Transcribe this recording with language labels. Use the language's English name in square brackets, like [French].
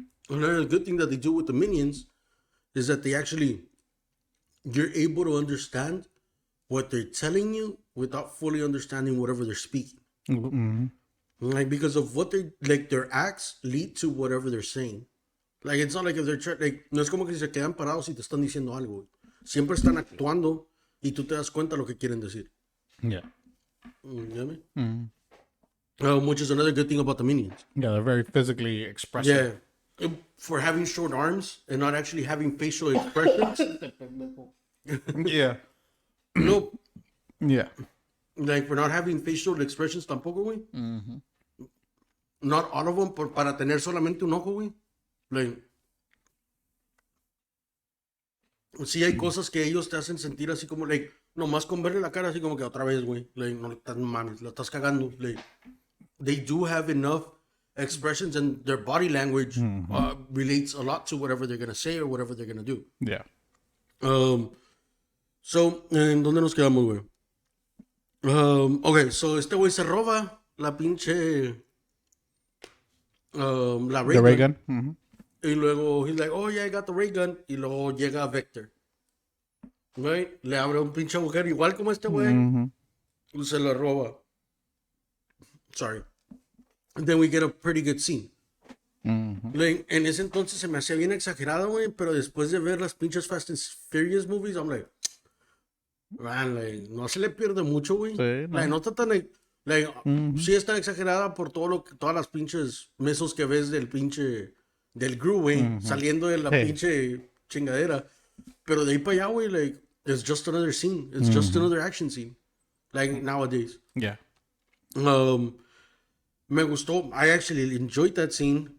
[English] Another good thing that they do with the minions is that you're able to understand what they're telling you without fully understanding whatever they're speaking. Like, because of what their acts lead to whatever they're saying. Like, it's not like if they're like, [Spanish] no es como que se quedan parados y te están diciendo algo. Siempre están actuando y tú te das cuenta lo que quieren decir. [English] Yeah. You know what I mean? Which is another good thing about the minions. Yeah, they're very physically expressive. Yeah. For having short arms and not actually having facial expressions. Yeah. No. Yeah. Like, for not having facial expressions tampoco, güey. Not all of them, [Spanish] para tener solamente un ojo, güey. Like, sí hay cosas que ellos te hacen sentir así como, like, nomás con verle la cara así como que otra vez, güey. Like, no estás mames, la estás cagando. [English] Like, they do have enough expressions and their body language relates a lot to whatever they're going to say or whatever they're going to do. Yeah. [Spanish] So, ¿en dónde nos quedamos, güey? Okay, so este güey se roba la pinche la ray [English] The ray gun. gun. [Spanish] Y luego [English] he's like, oh yeah, I got the ray gun. [Spanish] Y luego llega Vector. Right? Le abre un pinche agujero igual como este güey. Y se lo roba. Sorry. [English] And then we get a pretty good scene. [Spanish] Like, en ese entonces se me hacía bien exagerado, güey. Pero después de ver las pinches Fast and Furious movies, [English] I'm like, man, like, [Spanish] no se le pierde mucho, güey. Sí, no. Like, no está tan... Like, sí está exagerada por todas las pinches mesos que ves del Gru, güey, saliendo de la pinche chingadera. Pero de ahí para allá, güey, like, [English] it's just another scene. It's just another action scene. Like, nowadays. Yeah. [Spanish] Me gustó. [English] I actually enjoyed that scene.